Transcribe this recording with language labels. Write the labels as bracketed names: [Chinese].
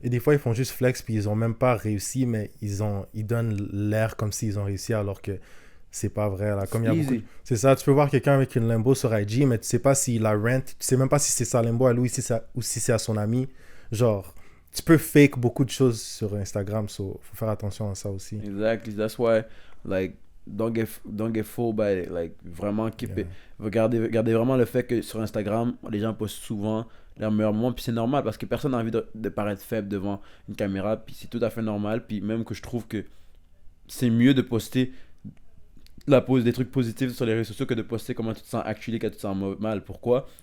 [French] Et des fois, ils font juste flex puis ils ont même pas réussi, mais ils donnent l'air comme s'ils ont réussi alors que c'est pas vrai. Là. Comme il y a beaucoup... C'est ça, tu peux voir quelqu'un avec une Lambo sur IG, mais tu sais pas s'il la rent, tu sais même pas si c'est sa Lambo à lui ou si c'est à son ami. Genre, tu peux fake beaucoup de choses sur Instagram, so faut faire attention à ça aussi. [English] Exactly. That's why, like, don't get fooled by it. Like, vraiment, keep it. [French] Regardez vraiment le fait que sur Instagram, les gens postent souvent leurs meilleurs moments. Puis c'est normal parce que personne n'a envie de paraître faible devant une caméra. Puis c'est tout à fait normal. Puis même que je trouve que c'est mieux de poster des trucs positifs sur les réseaux sociaux que de poster comment tu te sens actually quand tu te sens mal. Pourquoi?